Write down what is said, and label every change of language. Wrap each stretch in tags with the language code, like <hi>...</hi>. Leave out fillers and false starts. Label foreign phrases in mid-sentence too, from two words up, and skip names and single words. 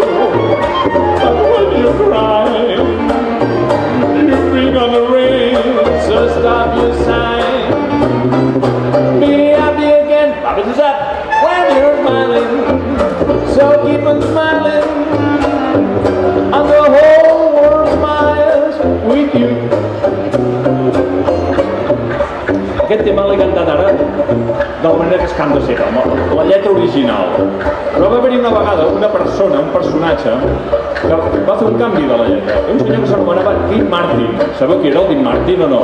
<en>But when you cry, you bring on the rain, so stop your sighing. Be happy again, pop it up when you're smiling. So keep on smiling, and the whole world smiles with you.</en> <ca>Aquest tema l'he cantat ara de la manera que es canta sempre, amb la lletra original. Però va haver-hi una vegada una persona, un personatge, que va fer un canvi de la lletra. Un senyor que s'anomenava Dean Martin. Sabeu qui era el Dean Martin o no?</ca>